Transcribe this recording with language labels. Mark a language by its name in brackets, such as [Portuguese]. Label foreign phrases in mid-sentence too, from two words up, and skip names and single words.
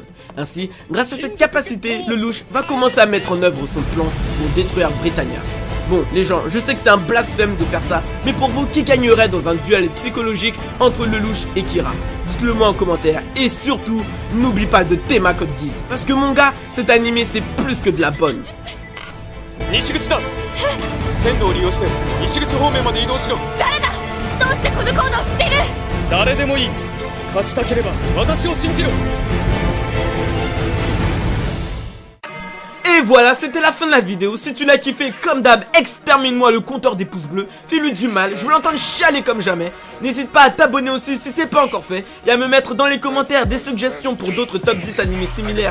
[French] Ainsi, grâce à cette capacité, Lelouch va commencer à mettre en œuvre son plan pour détruire Britannia. Bon, les gens, je sais que c'est un blasphème de faire ça, mais pour vous, qui gagnerait dans un duel psychologique entre Lelouch et Kira? Dites-le moi en commentaire, et surtout, n'oublie pas de Tenma Code Geass, parce que mon gars, cet animé c'est plus que de la bonne. [Japanese] 西口だ線路を利用して西口方面まで移動しろ誰だどうしてこのコードを知っている誰でもいい勝ちたければ私を信じろ [French] Et voilà, c'était la fin de la vidéo. Si tu l'as kiffé, comme d'hab, extermine-moi le compteur des pouces bleus. Fais-lui du mal, je veux l'entendre chialer comme jamais. N'hésite pas à t'abonner aussi si c'est pas encore fait. Et à me mettre dans les commentaires des suggestions pour d'autres top 10 animés similaires.